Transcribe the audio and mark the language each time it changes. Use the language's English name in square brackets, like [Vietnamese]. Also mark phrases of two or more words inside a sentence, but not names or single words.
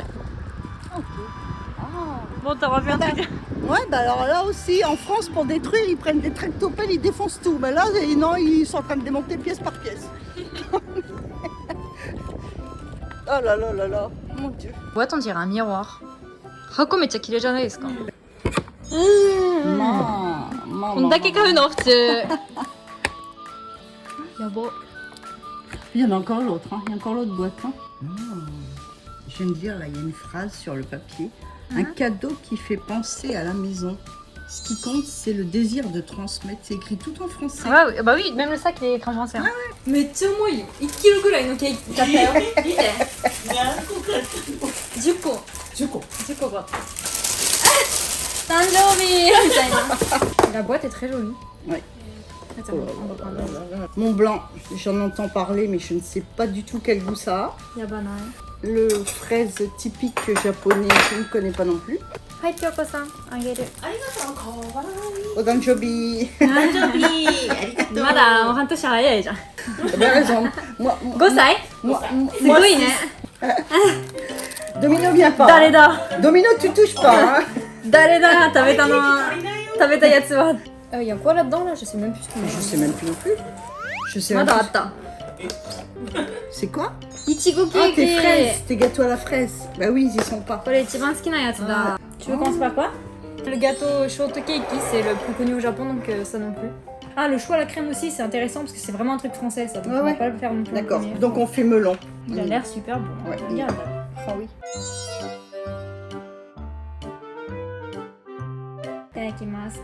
[French] Ok. Ah. Bon, t'auras fait un truc. Ouais, bah alors là aussi, en France, pour détruire, ils prennent des tractopelles, ils défoncent tout. Mais là, non, ils sont en train de démonter pièce par pièce. Oh là là là là, mon Dieu. Boîte, on dirait un miroir. [Japanese] 箱めっちゃきれいじゃないですか? [French] Maman. [Japanese] Yabo. [French] Il y en a encore l'autre, hein. Il y a encore l'autre boîte. Hein. Je viens de dire, là, il y a une phrase sur le papier. Un cadeau qui fait penser à la maison. Ce qui compte, c'est le désir de transmettre. C'est écrit tout en français. Ah bah oui, même le sac il est écran français. Hein. Mais tu moi, [Japanese] 1 kg ぐらいのケーキ買ったよ。見て。10個。10個が。誕生日みたいな。 [French] La boîte est très jolie. Ouais. Attends, on va prendre un. Mont Blanc, j'en entends parler, mais je ne sais pas du tout quel goût ça a. [Japanese] Yabana. [French] Le fraise typique japonais, je ne connais pas non plus. [Japanese] はい、Kyoko-さん、あげる. Odanjobi. まだ半年早いじゃん。 [French] T'as bien raison. Moi, [Japanese] 5 歳 [French] moi, [Japanese] すごいね。 [French] Domino vient pas. [Japanese] 誰だ [French] Domino, tu touches pas. Hein. [Japanese] 誰だ食べたの食べたやつは。 [French] Il y a quoi là-dedans là? Je sais même plus ce que Je sais même plus non plus. Je sais [Japanese] ま [French] même [Japanese] だあ [French] plus. [Japanese] った。 [French] C'est quoi? [Japanese] いちごケ [French] Ah, [Japanese] ー [French] tes [Japanese] キ。 [French] fraises, tes gâteaux à la fraise. Bah oui, ils y sont pas. [Japanese] これ一番好きなやつだ。 [French] Tu veux commencer par quoi? Le gâteau shortcake, c'est le plus connu au Japon, donc ça non plus. Ah, le choix à la crème aussi, c'est intéressant parce que c'est vraiment un truc français, ça. Donc Ouais, on va ouais. pas le faire non plus. en D'accord. premier. Donc on fait melon. Il a l'air super bon. Ouais. Regarde. Ah oui. [Japanese] Itadakimasu.